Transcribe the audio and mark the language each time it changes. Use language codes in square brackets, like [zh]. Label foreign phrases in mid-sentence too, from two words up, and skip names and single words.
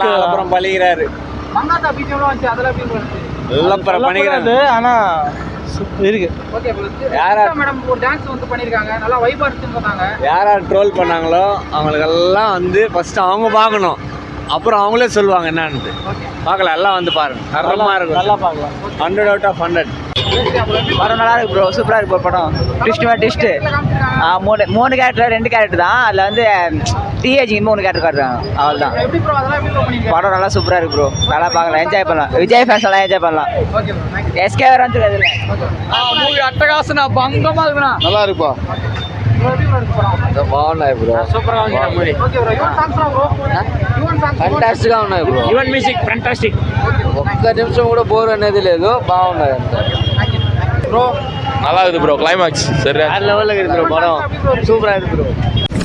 [ta] அப்புறம் பழிகிறாரு எல்லாம் பண்ணிக்கிறாரு. ஆனால் இருக்கு. யார் ட்ரோல் பண்ணாங்களோ அவங்களுக்கெல்லாம் வந்து ஃபர்ஸ்ட் அவங்க பார்க்கணும். அப்புறம் அவங்களே சொல்லுவாங்க என்னன்னு. பார்க்கலாம். எல்லாம் வந்து பாருங்க. தரமாக இருக்கும். நல்லா பார்க்கலாம். [en] 100 out of 100. [ta] படம் நல்லா இருக்கு ப்ரோ. சூப்பராக இருக்கு படம். [en] twist 3 character 2 character [ta] தான். அதில் வந்து டிஏஜி 3 கேரக்டர் காட்டுறாங்க. அவ்வளோதான். படம் நல்லா சூப்பராக இருக்கு ப்ரோ. நல்லா பார்க்கலாம். என்ஜாய் பண்ணலாம். விஜய் ஃபேன்ஸ் எல்லாம் என்ஜாய் பண்ணலாம். எஸ்கே வேற வந்து மூவி அட்டகாசனா பங்கமாக இருக்குண்ணா. நல்லா இருக்குப்பா. [te] బాగున్నాయి బ్రో. సూపర్ గా ఉంది మూవీ. [en] okay bro. [te] యువన్ సాంగ్స్ బ్రో. ఫంటాస్టిక్ గా ఉన్నాయి బ్రో. యువన్ [en] music fantastic. [te] ఒక్క నిమిషం కూడా బోర్ అనేది లేదు. బాగున్నాయి అంతా బ్రో. [ta] நல்லா இருக்குது ப்ரோ. கிளைமாக்ஸ் சரி வேற லெவல்ல இருக்குது ப்ரோ. படம் சூப்பரா இருக்கு ப்ரோ.